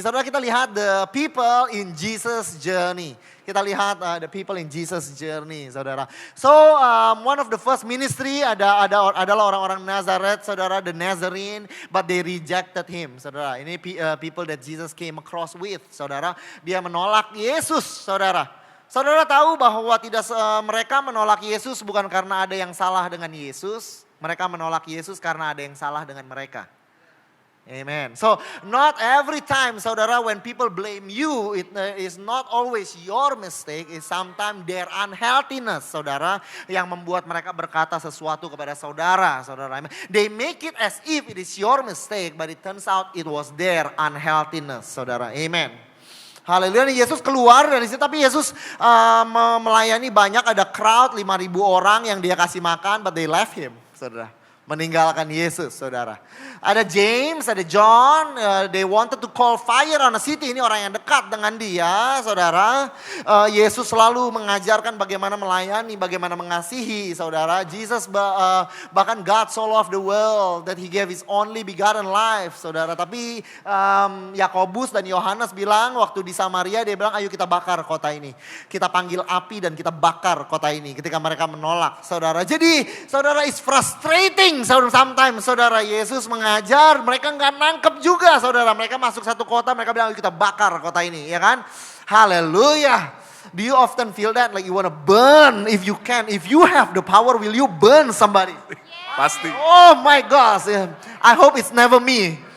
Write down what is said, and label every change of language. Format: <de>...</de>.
<id>Saudara, kita lihat</id> <en>the people in Jesus' journey.</en> <id>Kita lihat</id> <en>the people in Jesus' journey, saudara. So, one of the first ministry</en> <id>adalah orang-orang Nazareth,</id> <en>saudara, the Nazarene, but they rejected him, saudara. Ini people that Jesus came across with, saudara.</en> <id>Dia menolak Yesus, saudara. Saudara tahu bahwa mereka menolak Yesus bukan karena ada yang salah dengan Yesus. Mereka menolak Yesus karena ada yang salah dengan mereka. Amen.</id> <en>So not every time, saudara, when people blame you, it is not always your mistake. It's sometimes their unhealthiness,</en> <id>saudara, yang membuat mereka berkata sesuatu kepada saudara, saudara.</id> <en>They make it as if it is your mistake, but it turns out it was their unhealthiness, saudara.</en> <id>Amen. Haleluya. Yesus keluar dari situ, tapi Yesus melayani banyak, ada crowd 5,000 orang yang dia kasih makan,</id> <en>but they left him,</en> <id>saudara. Meninggalkan Yesus, saudara. Ada James, ada John,</id> <en>they wanted to call fire on a city.</en> <id>Ini orang yang dekat dengan dia, saudara. Yesus selalu mengajarkan bagaimana melayani, bagaimana mengasihi, saudara.</id> <en>Jesus bahkan God so loved the world that he gave his only begotten life, saudara.</en> <id>Tapi Yakobus dan Yohanes bilang waktu di Samaria, dia bilang ayo kita bakar kota ini. Kita panggil api dan kita bakar kota ini ketika mereka menolak, saudara. Jadi saudara,</id> <en>it's frustrating sometimes, saudara.</en> <id>Yesus mengajar, mereka nggak nangkep juga, saudara. Mereka masuk satu kota, mereka bilang kita bakar kota ini, ya kan? Haleluya.</id> <en>Do you often feel that like you wanna burn if you can? If you have the power, will you burn somebody?</en> <id>Pasti.</id> <en>Oh my gosh, I hope it's never me.</en>